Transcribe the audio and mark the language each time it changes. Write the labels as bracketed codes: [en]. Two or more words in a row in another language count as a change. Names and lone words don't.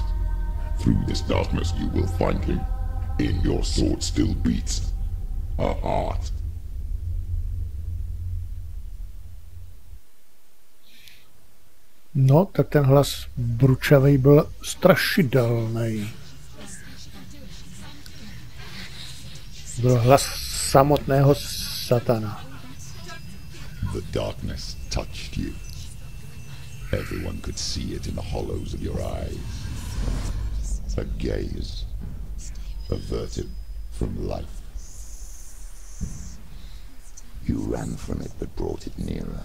[en] Through this darkness you will find him. In your sword still beats a heart. [cs] No, tak ten hlas bručavej byl strašidelný. Byl hlas samotného satana. [en] The darkness touched you. Everyone could see it in the hollows of your eyes. A gaze averted from life. You ran from it but brought it nearer.